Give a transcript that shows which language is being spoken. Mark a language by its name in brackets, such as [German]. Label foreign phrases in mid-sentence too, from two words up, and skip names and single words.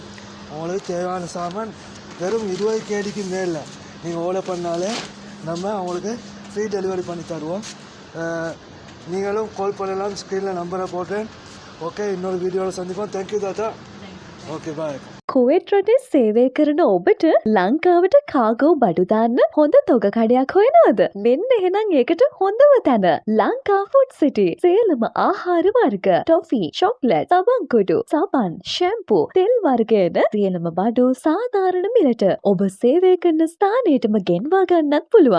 [Tamil] அவங்களுக்கு தேவையான சாமான் வெறும் 20 கேடிக்கு மேலே நீங்கள் ஆர்டர் பண்ணாலே நம்ம அவங்களுக்கு [English] free delivery [Tamil] பண்ணி தருவோம். நீங்களும் கால் பண்ணலாம், ஸ்க்ரீனில் நம்பரை போட்டேன். ஓகே, இன்னொரு வீடியோவில் சந்திப்போம். [English] thank you [Tamil] தாத்தா. [English] okay, bye. [Sinhala] කුවේට් රටේ සේවය කරන ඔබට ලංකාවට කාගෝ බඩු දාන්න හොඳ තොග කඩයක් හොයනවද? මෙන්න එහෙනම් ඒකට හොඳම තැන ලංකා ෆුඩ් සිටි. සියලුම ආහාර වර්ග, ටොෆි, චොක්ලට්, සබන්කොඩු, සබන්, ෂැම්පූ, තෙල් වර්ගයන සියලුම බඩු සාධාරණ මිලට ඔබ සේවය කරන ස්ථානයටම ගෙන්වා ගන්නත් පුළුවන්.